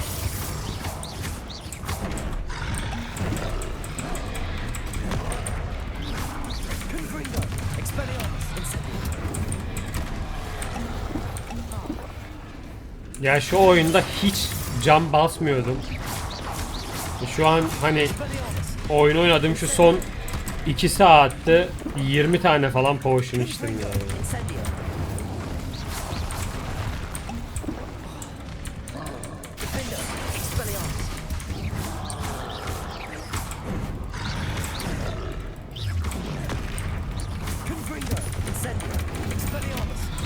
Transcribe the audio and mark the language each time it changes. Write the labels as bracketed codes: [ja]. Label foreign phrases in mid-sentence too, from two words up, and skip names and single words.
[tr] Confringo, Expelliarmus, Incendio. Ya şu oyunda hiç cam basmıyordum. Şu an hani oyun oynadım şu son 2 saatte 20 tane falan potion içtim yani. Incendio. Defender, Expelliarmus. Confringo, Incendio, Expelliarmus.